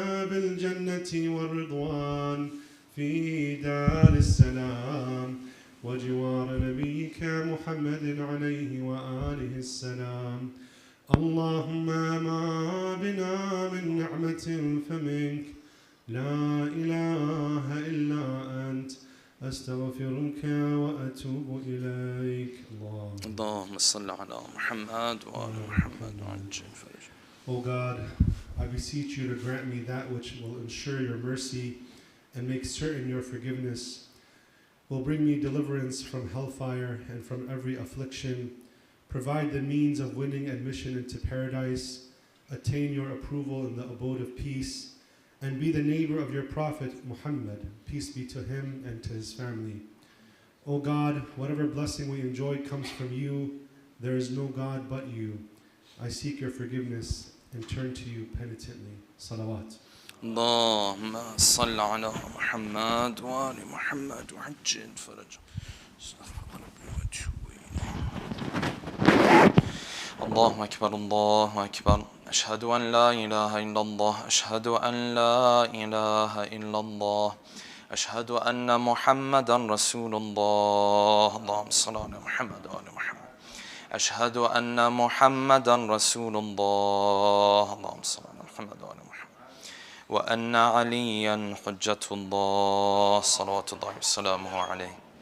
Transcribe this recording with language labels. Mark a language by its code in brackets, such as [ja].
[ar] بالجنة والرضوان في دار السلام وجوار نبيك محمد عليه وآله السلام اللهم ما بنا من نعمة فمنك لا إله إلا أنت أستغفرك وأتوب إليك اللهم صل على محمد وآل محمد وعجل فرجه [en] O God, I beseech you to grant me that which will ensure your mercy and make certain your forgiveness, will bring me deliverance from hellfire and from every affliction, provide the means of winning admission into paradise, attain your approval in the abode of peace, and be the neighbor of your Prophet Muhammad, peace be to him and to his family. O God, whatever blessing we enjoy comes from you, there is no God but you. I seek your forgiveness and turn to you penitently. Salawat. [ar] اللهم صل على محمد وآل محمد وعجل فرجه استغفر ربي واتوب إليه الله أكبر الله أكبر أشهد أن لا إله إلا الله أشهد أن لا إله إلا الله أشهد أن محمدا رسول الله اللهم صل على محمد وآل محمد أشهد أن محمدا رسول الله اللهم صل على محمد وآل محمد وأن عليا حجة الله صلوات الله وسلامه عليه